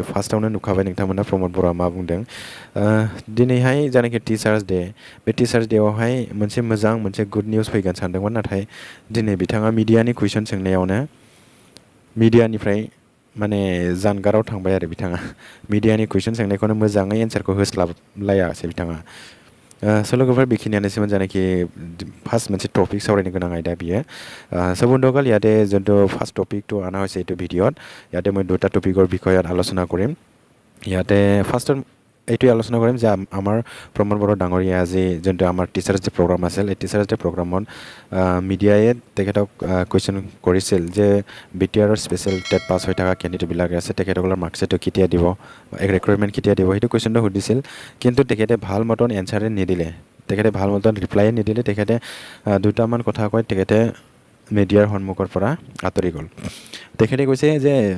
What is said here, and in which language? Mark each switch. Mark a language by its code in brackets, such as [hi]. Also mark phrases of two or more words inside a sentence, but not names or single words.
[brx] फार्स्टआवनो नुखाबाय नोंथांमोना प्रमद बर'आ मा बुंदों दिनैहाय जानाखि [en] teachers day [brx] बे टिचार्स डेआवहाय मोनसे [en] good news [brx] फैगोन सानदोंमोन नाथाय दिनै बिथाङा मिडियानि कुइसन सोंनायावनो मिडियानिफ्राय माने जानगाराव थांबाय आरो बिथाङा मिडियानि कुइसन सोंनायखौनो मोजाङै एन्सारखौ होस्लाबलायासै बिथाङा स' लोगोफोर बेखिनियानोसैमोन जानाखि फार्स्ट मोनसे टपिक सावरायनो गोनां आयदा बियो स' [as] বন্ধুসকল ইয়াতে যোনটো ফাৰ্ষ্ট টপিকটো অনা হৈছে এইটো ভিডিঅ'ত ইয়াতে মই দুটা টপিকৰ বিষয়ত আলোচনা কৰিম ইয়াতে ফাৰ্ষ্টত এইটোৱে আলোচনা কৰিম যে আমাৰ প্ৰমদ বড়ো ডাঙৰীয়া আজি যোনটো আমাৰ [en] teachers day program [as] আছিল এই [en] teachers day programত [as] মিডিয়ায়ে তেখেতক কুৱেশ্যন কৰিছিল যে বিটিআৰৰ [en] special TET [as] পাছ হৈ থকা কেণ্ডিডেটবিলাক আছে তেখেতসকলৰ মাৰ্কশ্বিটটো কেতিয়া দিব ৰিক্ৰুইটমেণ্ট কেতিয়া দিব সেইটো কুৱেশ্যনটো সুধিছিল কিন্তু তেখেতে ভাল মতন এনচাৰে নিদিলে তেখেতে ভাল মতন ৰিপ্লাইয়ে নিদিলে তেখেতে দুটামান কথা কৈ তেখেতে মিডিয়াৰ সন্মুখৰ পৰা আঁতৰি গ'ল তেখেতে কৈছে যে